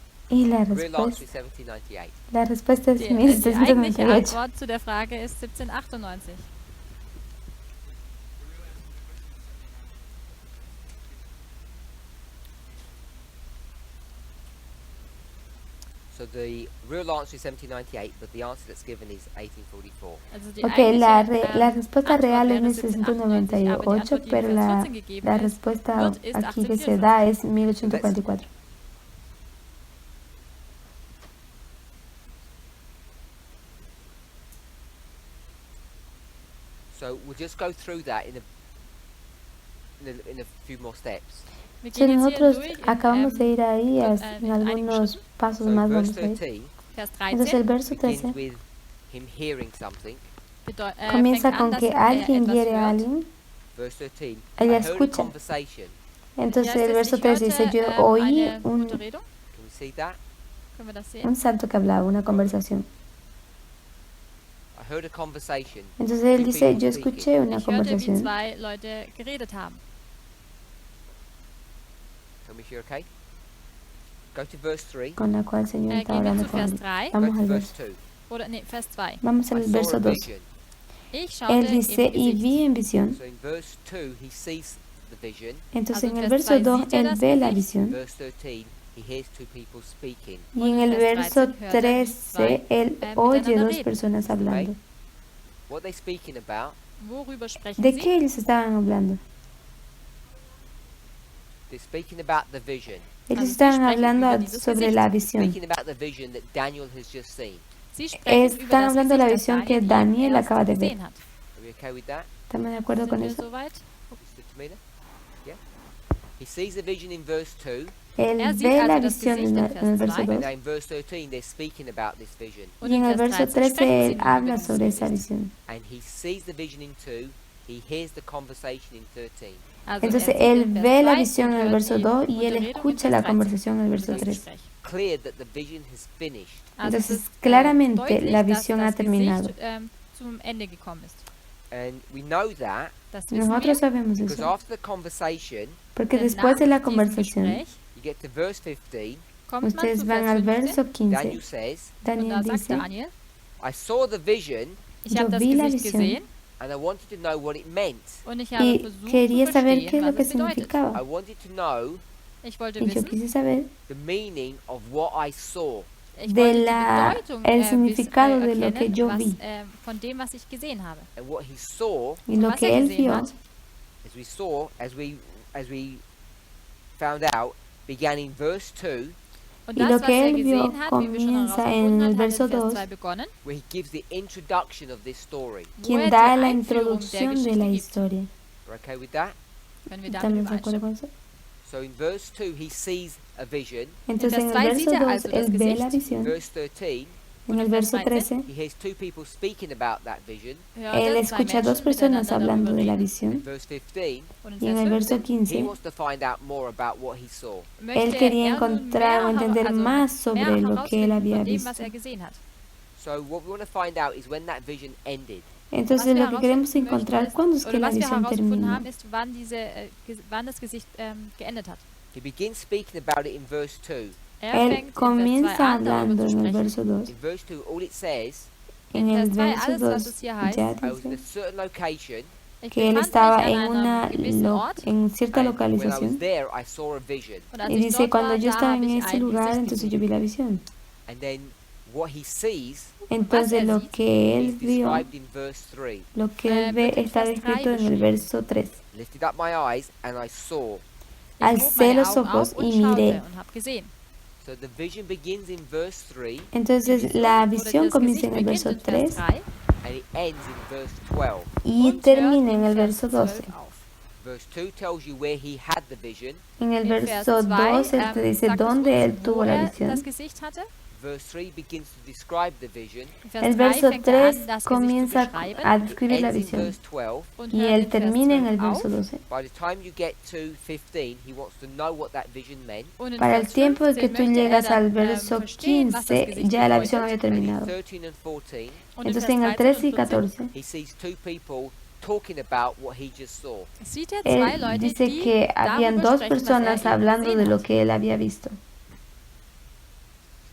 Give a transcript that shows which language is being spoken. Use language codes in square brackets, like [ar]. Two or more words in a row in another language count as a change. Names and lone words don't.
[es] Y la [en] Real answer is [es] respuesta, 1798. la respuesta es [de] Die eigentliche 1798. Antwort zu der Frage ist 1798. [en] So the real answer is 1798, but the answer that's given is 1844. [de] Also die Ok, eigentliche, [es] la respuesta [de] Antwort [es] real es [de] wäre 1798, aber die 1698, Antwort, die in [es] pero [de] Vers 14 gegeben [es] la [de] ist, [es] respuesta [de] wird, ist [es] aquí que se 1844. da es 1844. [en] So we'll just go through that in a few more steps. [de] Wir [es] Si [de] gehen jetzt hier [es] nosotros [de] durch in, [es] acabamos de ir ahí, en [de] mit einigen [es] algunos [de] Schritten. [es] pasos [en] So [es] más [en] verse [es] vamos a ir. 13 [de] Vers [es] Entonces el 13 verso [en] begins 13 with him hearing something. [es] comienza [de] fängt an, [es] con [de] dass [es] que alguien [de] etwas [es] hiere a [de] hört. [es] alguien. [en] Verse 13. [es] Ella [en] I heard a [es] escucha. [en] conversation. [es] Entonces [de] Hier heißt [es] el [de] es, [es] verso [de] ich [es] 13 dice, [de] hörte, [es] yo oí [de] eine gute Redung. [en] Can we see that? [de] Können wir das sehen? [es] un santo que hablaba, una conversación. [en] I heard a conversation. [es] Entonces él [en] Two [es] dice, [en] people [es] yo [en] speaking. [es] escuché una [de] Ich hörte, wie [es] conversación. [de] zwei Leute geredet haben. [en] Tell me if you're okay. Go to verse 3. [es] Con la cual el Señor está [de] Gehen wir [es] hablando [de] zu [es] con [de] Vers [es] él. 3 [en] Go [es] Vamos [en] to [es] al [en] verse [es] verso. 2. [de] oder nee, Vers 2. [es] Vamos [en] I [es] al [en] saw [es] verso [en] a 2. vision. [de] Ich schaute [es] Él dice, [de] im [es] y [de] Gesicht. [es] vi en visión. [en] So in verse 2, he sees the vision. [es] Entonces [de] Also [es] en en el [de] Vers [es] verso 2 2 [de] sieht er [es] él [de] das [es] ve la [de] Gesicht. [es] visión. [en] Verse 13, he hears two people speaking. [es] Y en el [de] Und Vers [es] verso [de] 13 hört er, wie 13 zwei, [es] él oye [de] miteinander [es] dos [de] reden. [es] personas hablando. [en] What are they speaking about? [de] Worüber sprechen [es] ¿De [de] sie? [es] qué ellos estaban hablando? [en] They're speaking about the vision. [es] Ellos [de] Also, [es] estaban [de] sie sprechen [es] hablando [de] über dieses [es] sobre [de] Gesicht. [es] la visión. [en] Speaking about the vision that Daniel has just seen. [de] Sie sprechen über [es] Están [de] das [es] hablando de la [de] Gesicht, das [es] visión que Daniel Daniel [de] eben erst [es] acaba de ver. [de] gesehen hat. [en] Are we okay with that? [es] ¿Estamos de acuerdo [de] Sind [es] con [de] wir [es] eso? [de] soweit? [en] Mr. Tamina? Yeah? He sees the vision in verse 2, [es] Él [de] Er sieht [es] ve [de] also [es] la [de] das [es] visión [de] Gesicht [es] en [de] in [es] el [de] Vers [es] verso 2. 2. [en] and now in verse 13 they're speaking about this vision. [de] Und [es] Y en [de] in [es] el [de] Vers [es] verso [de] 13 sprechen 13 sie [es] él [de] nun [es] habla [de] über dieses [es] sobre esa [de] Gesicht. [es] visión. [en] And he sees the vision in 2, he hears the conversation in 13. [de] Also [es] Entonces [de] sieht [es] él [de] in Vers [es] ve la 2 visión [de] und [es] en el [de] hört [es] verso [de] die [es] 2 y él [de] Unterredung in [es] escucha [de] Vers [es] la 13, conversación en el verso [de] das 3. Gespräch. [en] Clear that the vision has finished. [de] Also es [es] Entonces [de] ist [es] claramente [de] deutlich, [es] la [de] dass [es] visión [de] das [es] ha terminado. [de] Gesicht zum Ende gekommen ist. [en] And we know that [de] Das wissen [es] Nosotros [de] wir, [es] sabemos [en] because [es] eso. [en] after the conversation, [es] Porque [de] denn [es] después de la [de] nach diesem [es] conversación, [de] Gespräch [en] you get to verse 15. [de] kommt man [es] ustedes [de] zu [es] van [de] Vers [es] al 15 verso Daniel 15. [en] says, [de] und da Daniel sagt [es] dice, Daniel, [en] I saw the vision [de] ich [es] Yo [de] habe das [es] vi la [de] Gesicht [es] visión. [de] gesehen [en] and I wanted to know what it meant. [de] und ich habe [es] y [de] versucht zu [es] quería saber qué [de] verstehen, [es] es lo [de] was [es] que [de] es bedeutet. [en] I [es] significaba. [en] wanted to know [de] Ich wollte [es] Y yo [de] wissen, [es] quise saber [en] the meaning of what I saw. [de] ich [es] de [de] wollte die [es] la- [de] Bedeutung [es] el significado de lo que [de] erkennen, [es] yo [de] was, [es] vi. [de] von dem, was ich gesehen habe. [en] And what he saw, [es] Y lo [de] was [es] que [de] er [es] él [de] gesehen [es] vio, [de] hat, [en] as we found out, began in verse 2, [de] und [es] Y [de] das, [es] lo [de] was [es] que [de] er [es] él vio [de] gesehen hat, wie wir schon [es] comienza [de] herausgefunden [es] en el [de] haben, hat [es] verso [de] in Vers 2, 2 begonnen, [en] where he gives the introduction of this story. [de] wo [es] quien [de] er da die [es] la [de] Einführung der [es] introducción de [de] Geschichte [es] la [de] gibt. [es] historia. [en] We're okay with that? [de] Können wir damit [es] ¿Estamos de acuerdo [de] übereinstimmen? [es] con eso? [en] So in verse 2, he sees a vision. [es] Entonces en el [de] Vers 2 [es] verso [de] sieht er 2 also das [es] él ve la [de] Gesicht. [es] visión. [en] Verse 13, [es] En el verso 13 [en] he hears two people speaking about that vision. [de] Hört [es] él [de] er zwei [es] escucha a dos [de] Menschen [es] personas [de] miteinander [es] hablando [de] darüber [es] de la [de] reden. [en] In [es] visión. [en] verse 15, [de] Und [es] Y en [de] in [es] el [de] Vers [es] verso 15 [en] he 15 wants to find out more about what he saw. [es] él [de] möchte [es] quería [de] er nun [es] encontrar o [de] mehr, [es] entender [de] also [es] más sobre [de] mehr [es] lo que él [de] herausfinden [es] había [de] von dem, [es] visto. [de] was er gesehen hat. [en] So what we want to find out is when that vision ended. [es] Entonces [de] Was wir [es] lo que queremos [de] herausfinden möchten [es] encontrar [de] ist, [es] cuándo es que [de] oder [es] la [de] was wir [es] visión [de] herausgefunden [es] terminó. [de] haben, ist, wann das Gesicht geendet hat. [en] He begins speaking about it in verse 2. [de] Er [es] Él [de] fängt in Vers 2 [es] comienza [de] an, darüber [es] hablando [de] zu [es] en el [de] sprechen. [es] verso 2. [en] In verse 2, all it says, [es] En [de] In [es] el [de] Vers 2, [es] verso [de] alles, was 2 es hier heißt, [es] ya [en] I was in a [es] dice [en] certain location, [de] ich [es] que él [de] befand [es] estaba [de] mich [es] en [de] an [es] una [de] einem gewissen Ort [es] en cierta [en] and when I was [es] localización [en] there, I saw a vision. [de] und als [es] y [de] ich [es] dice [de] dort [es] cuando [de] war, [es] yo [de] da [es] estaba [de] habe [es] en [de] ich [es] ese [de] ein [es] lugar [de] Gesicht [es] entonces yo [de] gesehen. [es] vi la visión. [en] And then what he sees [es] Entonces lo que él [en] is [es] vio, [en] described in verse 3. [es] lo que él ve [de] wird in [es] está [de] Vers 3 [es] descrito en el [de] beschrieben. [es] verso 3. [en] Lifted up my eyes and I saw. [de] Ich hob [es] Alcé [de] meine [es] los [de] Augen [es] ojos [de] auf und [es] y [de] schaute [es] miré. [de] und habe gesehen. [en] So the vision begins in verse 3 [es] Entonces la [de] Oder [es] visión [de] das [es] comienza [de] Gesicht [es] en el [de] beginnt [es] verso [de] in Vers 3 3 [en] and it ends in verse 12. [es] y [de] und [es] termina en [de] hört [es] el [de] in [es] verso [de] Vers 12. 12 auf. [en] Verse 2 tells you where he had the vision. [es] En el [de] In Vers [es] verso 2 2 él te dice [de] sagt es [es] dónde [de] uns, [es] él [de] wo [es] tuvo la [de] er das [es] visión. [de] Gesicht hatte. [en] Verse 3 begins to describe the vision. [de] In Vers [es] El 3 verso [de] fängt er an, 3 das Gesicht zu [es] comienza [de] beschreiben [es] a [en] It [es] describir la [en] ends in [es] visión [en] verse 12. [de] und [es] y [de] hört [es] él [de] in Vers [es] termina en el 12 verso [de] auf. [es] 12. [en] By the time you get to 15, he wants to know what that vision meant. [de] Und in [es] Para el [de] Vers [es] tiempo en que 15 tú [de] möchte er [es] llegas [de] dann, [es] al verso [de] verstehen, was das 15 Gesicht [es] ya la [de] bedeutet. [es] visión había [en] And in [es] terminado. [en] 13 and 14, [de] Und in [es] Entonces [de] Vers [es] en el 13 13 y [de] und 14 14 [en] he sees two people talking about what he just saw. [de] sieht er zwei [es] él [de] Leute, [es] dice [de] die [es] que habían [de] darüber [es] dos [de] sprechen, was [es] personas [de] er eben [es] hablando de [de] gesehen [es] lo [de] hat. [es] que él había visto.